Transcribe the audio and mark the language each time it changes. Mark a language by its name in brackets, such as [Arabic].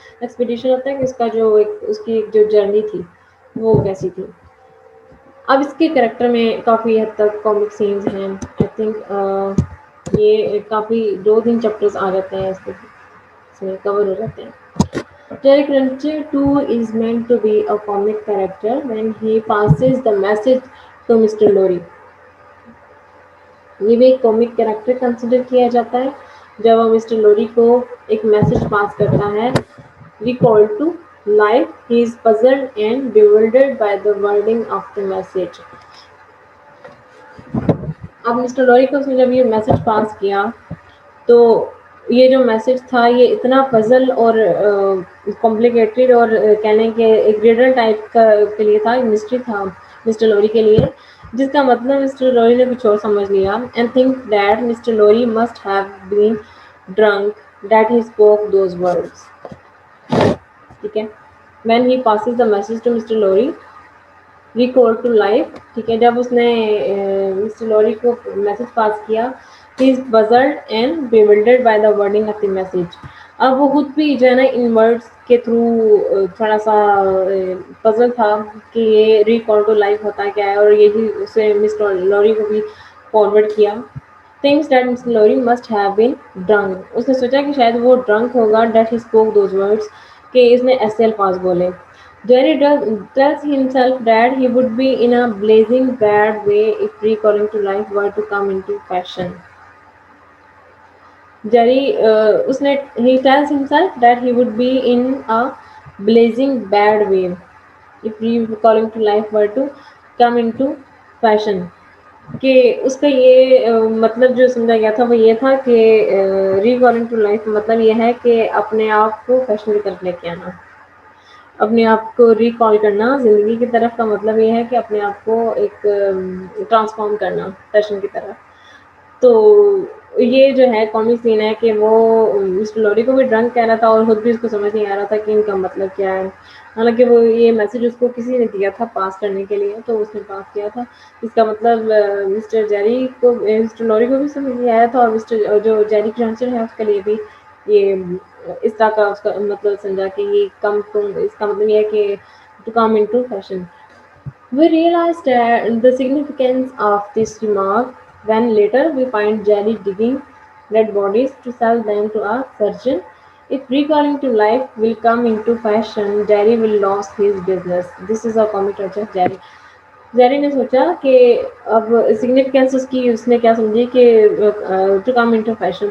[Urdu] Expedition ہوتا ہے کہ اس کا جو اس کی جو جرنی تھی وہ کیسی تھی. اب اس کے کریکٹر میں کافی حد تک کامک سینز ہیں. آئی تھنک یہ کافی 2-3 چیپٹرز آ جاتے ہیں اس میں کور ہو جاتے ہیں. [English] Derek Runcher too is meant to be a comic character when he passes the message to Mr. Lorry. [Urdu] یہ بھی ایک کامک کریکٹر کنسیڈر کیا جاتا ہے جب وہ مسٹر لوری کو ایک میسج پاس کرتا ہے. [English] Recall to life, he is puzzled and bewildered by the wording of the message. [Urdu] اب مسٹر لوری کو اس نے جب یہ میسج پاس کیا تو یہ جو میسج تھا یہ اتنا پزل اور کمپلیکیٹڈ اور کہنے کے ایک ریڈل ٹائپ کا کے لیے تھا، مسٹری تھا مسٹر لوری کے لیے، جس کا مطلب مسٹر لوری نے کچھ اور سمجھ لیا. [English] And think that Mr Lorry must have been drunk that he spoke those words. [Urdu] ٹھیک ہے. [English] When he passes the message to Mr Lorry recall to life. ٹھیک ہے. [Urdu] جب اس نے مسٹر لوری کو میسج پاس کیا [English] he is puzzled and bewildered by the wording of the message. [Urdu] اب وہ خود بھی جو ہے نا ان ورڈس کے تھرو تھوڑا سا پزل تھا کہ یہ ریکال ٹو لائف ہوتا کیا ہے، اور یہی اسے مسٹر لوری کو بھی فارورڈ کیا. [English] thinks that Mr. Lorry must have been drunk. [Urdu] اس نے سوچا کہ شاید وہ ڈرنک ہوگا. [English] that he spoke those words [Urdu] کہ اس نے ایسے الفاظ بولے. [English] Jerry tells himself that he would be in a blazing bad way if recalling to life were to come into fashion. Jerry [Urdu] اس نے [English] he tells himself that he would be in a blazing bad way if recalling to life were to come into fashion. [Urdu] کہ اس کا یہ مطلب جو سمجھا گیا تھا وہ یہ تھا کہ ریکالنگ ٹو لائف مطلب یہ ہے کہ اپنے آپ کو فیشن کی طرف لے کے آنا. اپنے آپ کو ریکال کرنا زندگی کی طرف کا مطلب یہ ہے کہ اپنے آپ کو ایک ٹرانسفارم کرنا فیشن کی طرف. تو یہ جو ہے کامک سین ہے کہ وہ مسٹر لوری کو بھی ڈرنک کہہ رہا تھا اور خود بھی اس کو سمجھ نہیں آ رہا تھا کہ ان کا مطلب کیا ہے. حالانکہ وہ یہ میسج اس کو کسی نے دیا تھا پاس کرنے کے لیے، تو اس نے پاس کیا تھا. اس کا مطلب مسٹر جیری کو مسٹر لوری کو بھی سمجھ نہیں آیا تھا، اور مسٹر جو جیری کرانچر ہے اس کے لیے بھی یہ اس طرح کا اس کا مطلب سمجھا کہ یہ کم ٹو، اس کا مطلب یہ ہے کہ to come into fashion. [English] We realized the significance of this remark when later we find Jerry digging dead bodies to sell them to a surgeon. If recalling to life will come into fashion, Jerry will lose his business. This is a comic of Jerry. [Urdu] زیری نے سوچا کہ اب significance اس کی اس نے کیا سمجھی کہ to come into fashion.